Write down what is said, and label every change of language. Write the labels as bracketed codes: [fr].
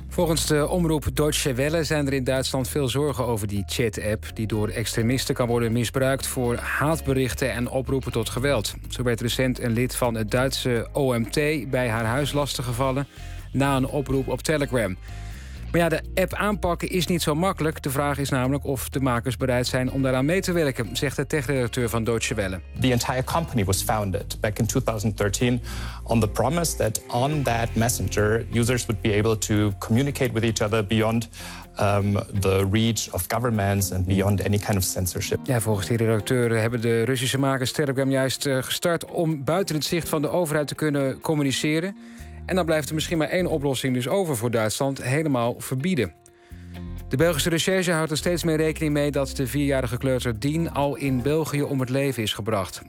[nl] Volgens de omroep Deutsche Welle zijn er in Duitsland veel zorgen over die chat-app die door extremisten kan worden misbruikt voor haatberichten en oproepen tot geweld. Zo werd recent een lid van het Duitse OMT bij haar huis lastiggevallen na een oproep op Telegram. Maar ja, de app aanpakken is niet zo makkelijk. De vraag is namelijk of de makers bereid zijn om daaraan mee te werken, zegt de tech-redacteur van Deutsche Welle. [en] The entire company was founded back in 2013 on the promise that on that messenger users would be able to communicate with each other beyond the reach of governments and beyond any kind of censorship. [nl] Ja, volgens die redacteur hebben de Russische makers Telegram juist gestart om buiten het zicht van de overheid te kunnen communiceren. En dan blijft er misschien maar één oplossing dus over voor Duitsland, helemaal verbieden. De Belgische recherche houdt er steeds meer rekening mee dat de vierjarige kleuter Dien al in België om het leven is gebracht.